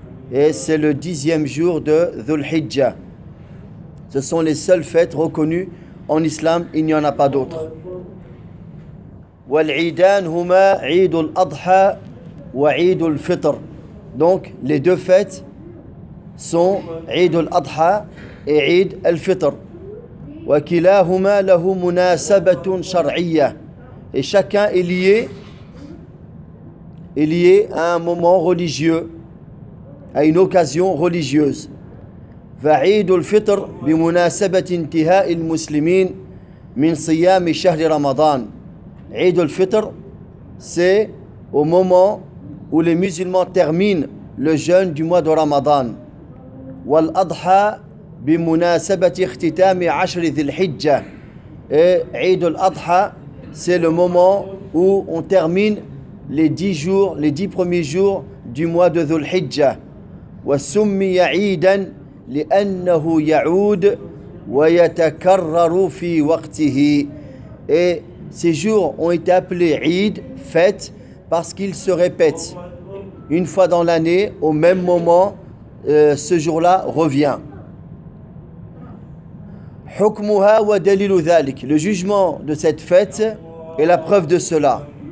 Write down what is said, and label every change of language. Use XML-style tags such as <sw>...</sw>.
<fr>Et c'est le 10e jour de Dhul-Hijjah. Ce sont les seules fêtes reconnues en islam, il n'y en a pas d'autres.</fr> <ar>Wal-Eidan huma Eid al-Adha wa Eid al-Fitr.</ar> <fr>Donc les deux fêtes sont Eid al-Adha et Eid al-Fitr.</fr> <ar>وكلاهما له مناسبة شرعية.</ar> <fr>Et chacun est lié à un moment religieux, à une occasion religieuse.</fr> <ar>فعيد الفطر بمناسبة انتهاء المسلمين من صيام شهر رمضان.</ar> <fr>عيد الفطر, c'est au moment où les musulmans terminent le jeûne du mois de Ramadan.</fr> <ar>والأضحى بمناسبة اختتام عشر ذي الحجة.</ar> <fr>عيد الأضحى, c'est le moment où on termine les 10 premiers jours du mois de ذو الحجة.</fr> <ar>وسمي عيدا لأنه يعود ويتكرر في وقته.</ar> <fr>Et ces jours ont été appelés عيد, fête, parce qu'ils se répètent. Une fois dans l'année, au même moment, ce jour-là revient.</fr> <ar>حكمها ودليل ذلك,</ar> <fr>le jugement de cette fête est la preuve de cela.</fr>